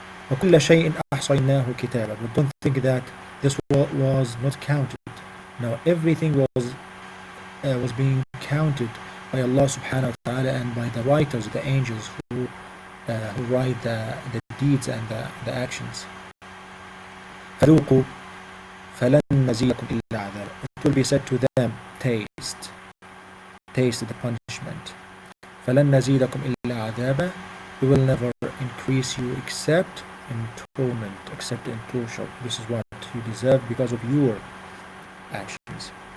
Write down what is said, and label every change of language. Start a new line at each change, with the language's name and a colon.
Arabic: وَكُلَّ شَيْءٍ أَحْصَيْنَاهُ كِتَابًا.
English: But don't think that this was not counted. No, everything was being counted by Allah subhanahu wa ta'ala and by the writers, the angels who write the deeds and the actions.
Arabic: فذوقوا فلن نزيدكم إلا عذاب.
English: It will be said to them, taste the punishment.
Arabic: فلن نزيدكم إلا عذابا.
English: We will never increase you except in torment, except in torture. This is what you deserve because of your actions.